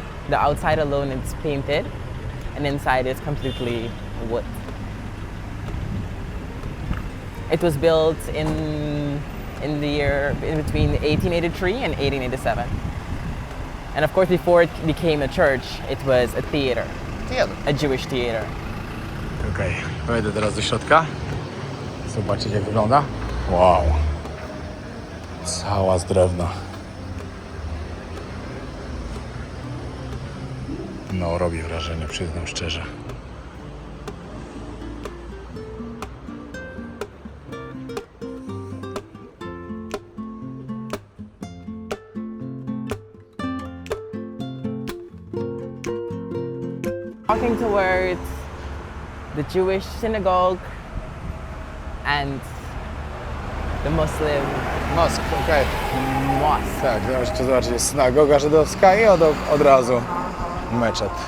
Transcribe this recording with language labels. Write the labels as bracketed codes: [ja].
[en] The outside alone is painted, and inside is completely wood. It was built in the year in between 1883 and 1887. And of course, before it became a church, it was a theater, Theater. a Jewish theater. [pl] Okej, wejdę teraz do środka. Zobaczyć jak wygląda. Wow. Cała z drewna. No, robi wrażenie, przyznam szczerze. [en] Walking towards the Jewish synagogue and the Muslim Mosk, okej. mosque. [pl] Tak, jeszcze zobaczyć, jest synagoga żydowska i od razu meczet.